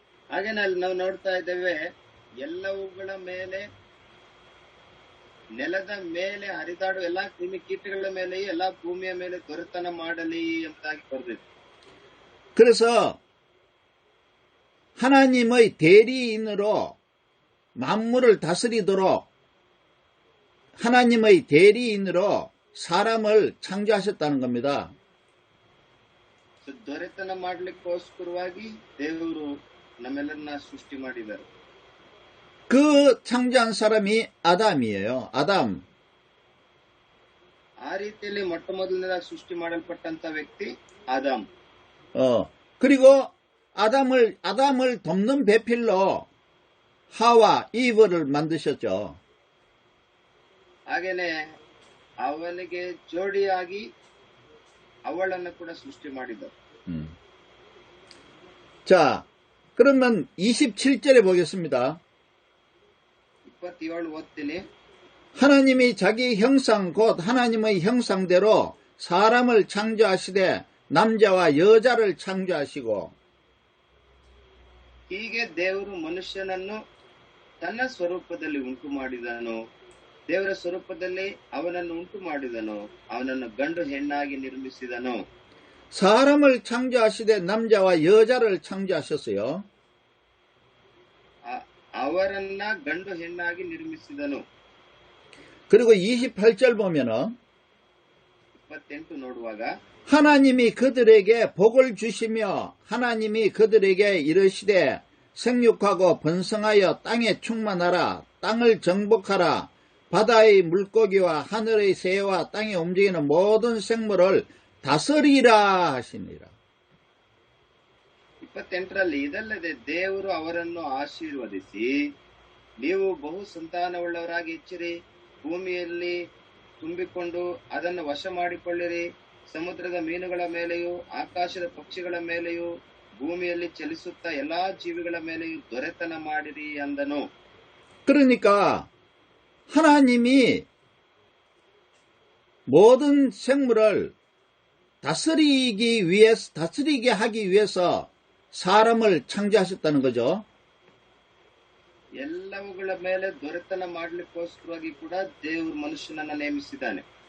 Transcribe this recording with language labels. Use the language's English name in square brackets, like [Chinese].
[Kannada] ಹಾಗೆ ನಾವು ನೋಡ್ತಾ ಇದ್ದೇವೆ, ಎಲ್ಲವುಗಳ ಮೇಲೆ ನೆಲದ ಮೇಲೆ ಹರಿದಾಡುವ ಎಲ್ಲಾ ಕ್ರಿಮಿ ಕೀಟಗಳ ಮೇಲೆ ಎಲ್ಲಾ ಭೂಮಿಯ ಮೇಲೆ ದೊರೆತನ ಮಾಡಲಿ ಎಂಬುದಾಗಿ ಬರೆದಿದೆ. [Korean] 그래서 하나님의 대리인으로 만물을 다스리도록 하나님의 대리인으로 사람을 창조하셨다는 겁니다. [Kannada] ದೊರೆತನ ಮಾಡಲಿಕ್ಕೋಸ್ಕರವಾಗಿ ದೇವರು ನಮ್ಮೆಲ್ಲರನ್ನ ಸೃಷ್ಟಿ ಮಾಡಿದ್ದಾರೆ. [Korean] 그 창조한 사람이 아담이에요. 아담. [Kannada] ಆ ರೀತಿಯಲ್ಲಿ ಮೊಟ್ಟ ಮೊದಲನೇದಾಗಿ ಸೃಷ್ಟಿ ಮಾಡಲ್ಪಟ್ಟಂತ ವ್ಯಕ್ತಿ ಆದಾಮ್. [Korean] 그리고 아담을 돕는 배필로 하와, 이브를 만드셨죠. [Kannada] ಹಾಗೇನೆ ಅವನಿಗೆ ಜೋಡಿಯಾಗಿ ಅವಳನ್ನು ಕೂಡ ಸೃಷ್ಟಿ ಮಾಡಿದರು. [Korean] 자, 그러면 27절에 보겠습니다. [Kannada] 27 ಓದ್ತೀನಿ. [Korean] 하나님이 자기 형상 곧 하나님의 형상대로 사람을 창조하시되 남자와 여자를 창조하시고 [Kannada] ಹೀಗೆ ದೇವರು ಮನುಷ್ಯನನ್ನು ತನ್ನ ಸ್ವರೂಪದಲ್ಲಿ ಉಂಟು ಮಾಡಿದನು, ದೇವರ ಸ್ವರೂಪದಲ್ಲಿ ಅವನನ್ನು ಉಂಟು ಮಾಡಿದನು, ಅವನನ್ನು ಗಂಡು ಹೆಣ್ಣಾಗಿ ನಿರ್ಮಿಸಿದನು. [Korean] 사람을 창조하시되 남자와 여자를 창조하셨어요. [Kannada] ಅವರನ್ನ ಗಂಡು ಹೆಣ್ಣಾಗಿ ನಿರ್ಮಿಸಿದನು. [Korean] 그리고 28절 보면은 [Kannada] 28 ನೋಡುವಾಗ [Korean] 하나님이 그들에게 복을 주시며 하나님이 그들에게 이르시되 생육하고 번성하여 땅에 충만하라 땅을 정복하라 바다의 물고기와 하늘의 새와 땅에 움직이는 모든 생물을 다스리라 하시니라. [Kannada] 28ರಲ್ಲಿ ಇದಲ್ಲದೆ ದೇವರು ಅವರನ್ನು ಆಶೀರ್ವದಿಸಿ ನೀವು ಬಹು ಸಂತಾನವುಳ್ಳವರಾಗಿ ಹೆಚ್ಚಿರಿ ಭೂಮಿಯಲ್ಲಿ ತುಂಬಿಕೊಂಡು ಅದನ್ನು ವಶ ಮಾಡಿಕೊಳ್ಳಿರಿ ಸಮುದ್ರದ ಮೀನುಗಳ ಮೇಲೆಯೂ ಆಕಾಶದ ಪಕ್ಷಿಗಳ ಮೇಲೆಯೂ ಭೂಮಿಯಲ್ಲಿ ಚಲಿಸುತ್ತಾ ಎಲ್ಲಾ ಜೀವಿಗಳ ಮೇಲೆಯೂ ದೊರೆತನ ಮಾಡಿರಿ ಅಂದನು. [Korean] 그러니까 하나님이 모든 생물을 다스리게 하기 위해서 사람을 창조하셨다는 거죠. [Kannada] ಎಲ್ಲವುಗಳ ಮೇಲೆ ದೊರೆತನ ಮಾಡಲಿಕ್ಕೋಸ್ಕರವಾಗಿ ಕೂಡ ದೇವರು ಮನುಷ್ಯನನ್ನ ನೇಮಿಸಿದ್ದಾನೆ.